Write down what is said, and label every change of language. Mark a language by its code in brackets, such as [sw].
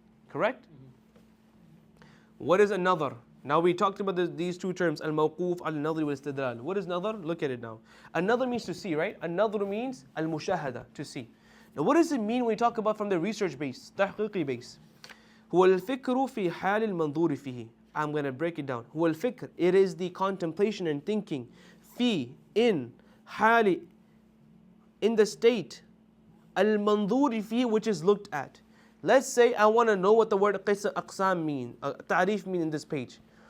[en] Correct? What is another? Now we talked about these two terms, al-mawquf, al-nadhr wal-istidlal. What is nadhr? Look at it now. Another means to see, right? Another means al-mushahada, to see. Now what does it mean when we talk about from the research base, tahqiqi base? [ar] هو الفكر في حال المنظور فيه. [en] I'm going to break it down. هو الفكر, it is the contemplation and thinking. في, in, حال, in the state. Al-manظور فيه, which is looked at. Let's say I want to know what the word aqsam mean, ta'rif mean in this page.